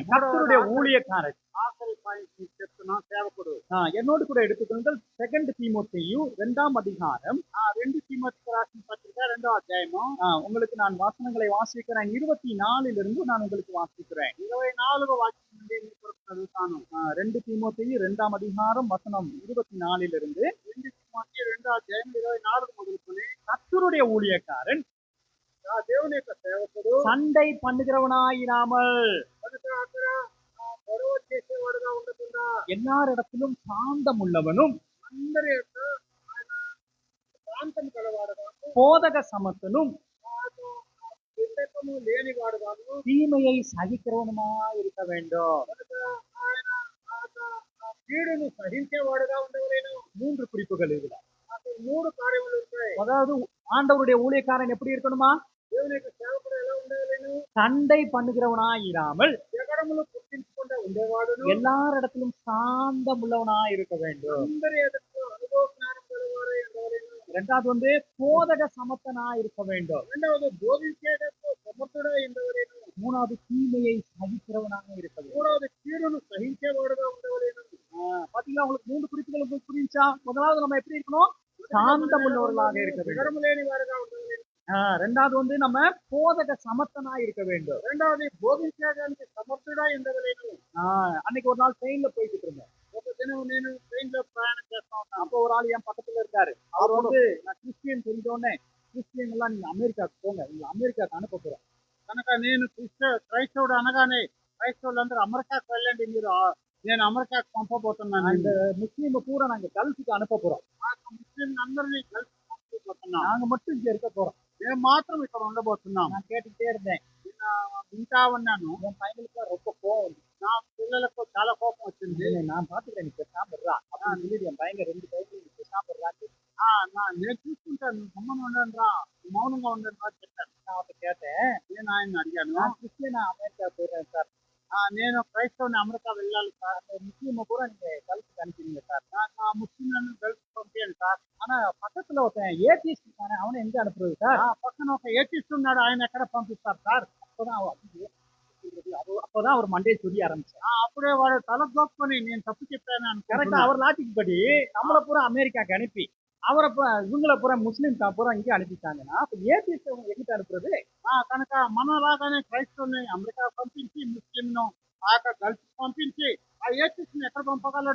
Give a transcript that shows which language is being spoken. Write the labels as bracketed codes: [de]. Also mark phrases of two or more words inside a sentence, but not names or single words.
[ta] கர்த்தருடைய ஊழியக்காரர். [te] ఆఖరి పాయింట్ మీకు చెప్తున్నా, సేవకుడు. [ta] என்னோடு கூட எடுத்துக்கொள்ளுங்கள் 2 தீமோத்தேயு 2ஆம் அதிகாரம். [te] 2 தீமோத்தேயுக்கு రాసిన పత్రిక 2వ అధ్యాయము. [ta] உங்களுக்கு நான் வசனங்களை வாசிக்கிறேன். 24 நான் உங்களுக்கு வாசிக்கிறேன். [te] 24వ వాక్యం నుండి మీ కొరకు చదువుతాను. [ta] 2 தீமோத்தேயு 2ஆம் அதிகாரம் வசனம் 24 [te] 2 தீమోతేయు 2వ అధ్యాయం 24 మొదలుకొని, [ta] கர்த்தருடைய ஊழியக்காரன் [te] దేవుని యొక్క సేవకుడు [ta] சண்டை பண்ணுகிறவனாயிராமல் [te] గొడవ చేసేవాడుగా ఉండకుండా [ta] எல்லாரிடத்திலும் சாந்தம் உள்ளவனும் [te] అందరి యొక్క ప్రాంతం కలవాడుగా, [ta] போதக சமத்தனும் [te] వివేకము లేనివాడుగాను, [ta] தீமையை சகிக்கிறவனுமாய் இருக்க வேண்டும். [te] ఆయన కీడును సహించేవాడుగా ఉండవలేను. [ta] 3 குறிப்புகள் இதுல. [te] 3 కార్యములు ఉంటాయి. [ta] அதாவது ஆண்டவருடைய ஊழியக்காரன் எப்படி இருக்கணுமா? [te] దేవుని యొక్క సేవకుడు ఎలా ఉండవలేను? [ta] சண்டை பண்ணுகிறவனாய் இராமல் [te] జగడములు పుట్టించుకుంటూ ఉండేవాడును. [ta] எல்லாரிடத்திலும் சாந்தம் உள்ளவனாய் இருக்க வேண்டும். [te] అందరి ఎదుట అనుభవ జ్ఞానం గలవారై ఉండవలెను. [ta] இரண்டாவது வந்து போதக சமத்தனாய் இருக்க வேண்டும். [te] రెండవది బోధించేటప్పుడు సమర్థుడై ఉండవలెను. [ta] மூணாவது தீமையை சகிக்கிறவனாக இருக்க வேண்டும். [te] మూడవది కీడును సహించేవాడుగా ఉండవలెను. [ta] பாத்தீங்களா, உங்களுக்கு 3 குறிப்புகள் உங்களுக்கு புரிஞ்சா? முதலாவது நம்ம எப்படி இருக்கணும்? சாந்தம் உள்ளவர்களாக இருக்க வேண்டும். [te] జగడము లేని వారుగా ఉండవలెను. [ta] ரெண்டாவது வந்து நம்ம போதக சமத்தனாய் இருக்க வேண்டும். [te] రెండవది బోధించడానికి సమర్థుడై ఉండవలెను. [ta] அன்னைக்கு ஒரு நாள் ட்ரெயின்ல போயிட்டு இருந்தேன். [te] ఒక దినం నేను ట్రైన్ లో ప్రయాణం చేస్తా ఉన్నాను. [ta] அப்போ ஒரு ஆள் என் பக்கத்துல இருக்காரு. அவர் வந்து நான் கிறிஸ்டியன் தெரிஞ்சோடனே, கிறிஸ்டியன் எல்லாம் நீங்க அமெரிக்காவுக்கு போங்க, நீங்க அமெரிக்காவுக்கு அனுப்ப போறோம். [te] కనుక నేను క్రైస్తవుడు అనగానే క్రైస్తవులందరూ అమెరికాకు వెళ్ళండి, మీరు నేను అమెరికాకు పంపబోతున్నాను. [ta] இந்த முஸ்லீம் பூரா நாங்க கல்ஃபுக்கு அனுப்ப போறோம். [te] ముస్లిం అందరినీ కలిసి పంపబోతున్నాం. [ta] நாங்க மட்டும் இங்க இருக்க போறோம். [te] మేము మాత్రం ఇక్కడ ఉండబోతున్నాం. [ta] நான் கேட்டுக்கிட்டே இருந்தேன். [te] వింటా ఉన్నాను. [ta] என் பையனுக்கு ரொம்ப கோவம். [te] నా పిల్లలకు చాలా కోపం వచ్చింది. [ta] நான் பாத்துக்கிறேன், நீ சாப்பிடுறா அப்படின்னு சொல்லிட்டு என் பையன் 2 கையில சாப்பிடுறா. [te] నేను చూసుకుంటాను, గమ్మన ఉండండి రా, మౌనంగా ఉండండి రా చెప్పాను. [ta] நான் அவர்கிட்ட கேட்டேன், [te] నేను ఆయన అడిగాను, [ta] நான் கிறிஸ்டியனா அமெரிக்கா போயிடுறேன் சார். [te] నేను క్రైస్తవుని అమెరికా వెళ్ళాలి సార్. [ta] முஸ்லீமை பூரா நீங்க கல்ஃபுக்கு அனுப்பிடுங்க சார். [te] నాకు ఆ ముస్లింలను కలిసి పంపించండి సార్. [ta] ஆனா பக்கத்துல ஒருத்தன் ஏடிஎஸ் இருக்கானே, அவனை எங்க அனுப்புறது சார்? [te] పక్కన ఒక ఏటీస్ట్ ఉన్నాడు, ఆయన ఎక్కడ పంపిస్తారు సార్? [ta] அப்பதான் அவர் மண்டையை சொல்லி ஆரம்பிச்சார். [te] అప్పుడే వాడు తల గొప్పని నేను తప్పు చెప్పాను [ta] கரெக்டா [te] అనుకుంటున్నా. [ta] அவர் லாஜிக் படி நம்மளை பூரா அமெரிக்காக்கு அனுப்பி அவரை இவங்களை பூரா முஸ்லீம் பூரா இங்கே அனுப்பிட்டாங்கன்னா அப்ப ஏடிஎஸ் எங்கிட்ட அனுப்புறது? [te] కనుక మనలాగానే క్రైస్తవుని అమెరికా పంపించి ముస్లింను కలిసి పంపించి ఆ ఏటీస్ట్ ని ఎక్కడ పంపగలడు?